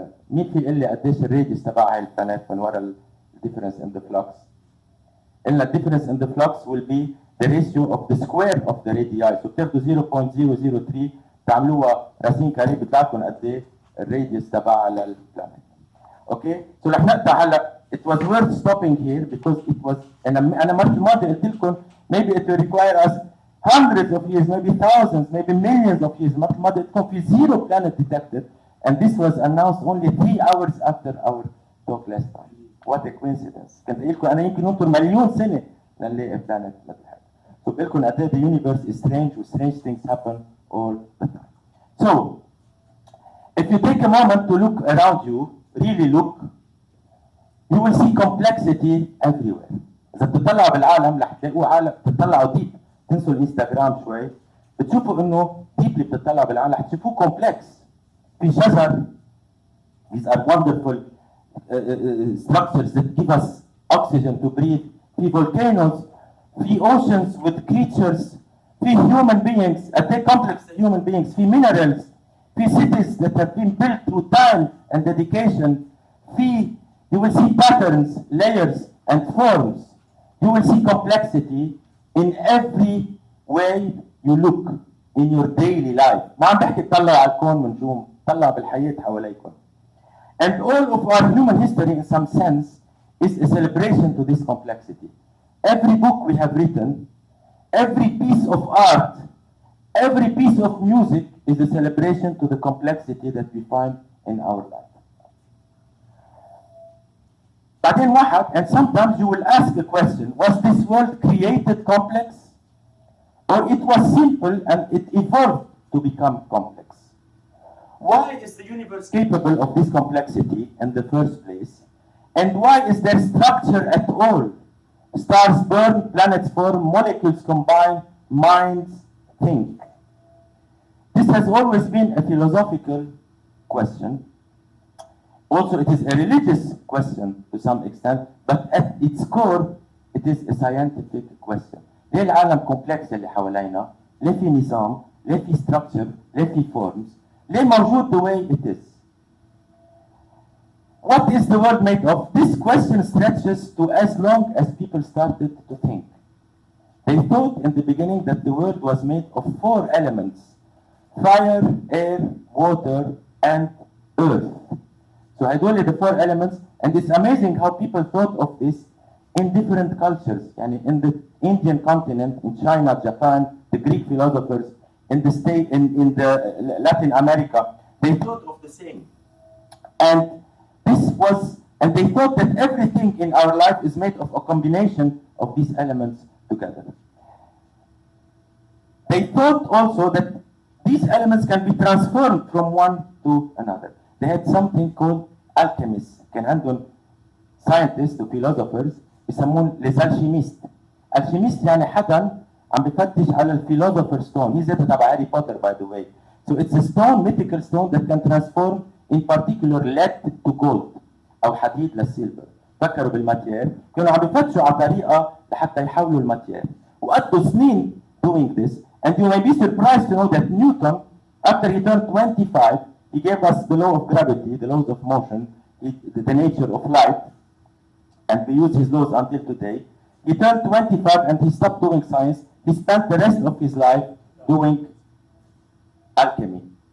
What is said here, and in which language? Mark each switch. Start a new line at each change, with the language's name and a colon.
Arabic: مين في يقول لي قديش الراديوس تبع هاي البلانيت من ورا الديفرنس ان ذا فلكس؟ قلنا الديفرنس ان ذا فلكس
English: will be the ratio of the square of the radii.
Arabic: So بتاخدوا 0.003 تعملوها راسين كاري بيطلع لكم قد ايه الراديوس تبعها للبلانيت. اوكي؟ سو رح نقطع هلا.
English: It was worth stopping here because it was
Arabic: انا مرة الماضية قلت لكم
English: maybe it will require us hundreds of years, maybe thousands, maybe millions of years.
Arabic: مرة الماضية قلت لكم في
English: zero planet detected, and this was announced only 3 hours after our talk last time. What a coincidence.
Arabic: كنت قايل لكم انا يمكن ننطر مليون سنة لنلاقي بلانت مثل هذا.
English: So
Arabic: بقول لكم قد ايه
English: the universe is strange and strange things happen all the time. So if you take a moment to look around you, really look, you will see complexity everywhere.
Arabic: إذا بتطلعوا بالعالم رح تلاقوا عالم، بتطلعوا ديب، تنسوا الانستغرام شوي، بتشوفوا إنه ديب اللي بتطلعوا بالعالم رح تشوفوه complex. في شجر،
English: these are wonderful structures that give us oxygen to breathe. في volcanoes, في oceans with creatures, في human beings, complex human beings, في minerals, في cities that have been built through time and dedication. You will see patterns, layers, and forms. You will see complexity in every way you look in your daily life.
Arabic: ما عم بحكي تطلعوا على الكون ونجوم، طلعوا بالحياة حواليكم.
English: And all of our human history in some sense is a celebration to this complexity. Every book we have written, every piece of art, every piece of music is a celebration to the complexity that we find in our life.
Arabic: بعدين واحد,
English: and sometimes you will ask a question, was this world created complex? Or it was simple and it evolved to become complex? Why is the universe capable of this complexity in the first place? And why is there structure at all? Stars burn, planets form, molecules combine, minds think. This has always been a philosophical question. Also, it is a religious question to some extent, but at its core, it is a scientific question.
Arabic: ليه العالم كومبلكس اللي حوالينا؟ ليه في نظام؟ ليه في structure؟ ليه في forms؟ ليه موجود
English: the way it is? What is the world made of? This question stretches to as long as people started to think. They thought in the beginning that the world was made of 4 elements: fire, air, water, and earth. So هدول the 4 elements, and it's amazing how people thought of this in different cultures. Yani in the Indian continent, in China, Japan, the Greek philosophers, in the Latin America, they thought of the same. And they thought that everything in our life is made of a combination of these elements together. They thought also that these elements can be transformed from one to another. They had something called alchemists.
Arabic: كان عندهم
English: scientists و philosophers
Arabic: يسمون
French: les alchimistes.
Arabic: Alchemist يعني حدا عم بفتش على الphilosopher's stone. هي ذاتها تبع هاري بوتر
English: by the way. So it's a stone, mythical stone that can transform in particular lead to gold
Arabic: أو حديد للسيلفر. فكروا بالماتير، كانوا عم بفتشوا على طريقة لحتى يحولوا الماتير. وقضوا سنين
English: doing this, and you may be surprised to know that Newton, after he turned 25, he gave us the law of gravity, the laws of motion, the nature of light, and we use his laws until today. He turned 25 and he stopped doing science. He spent the rest of his life doing alchemy.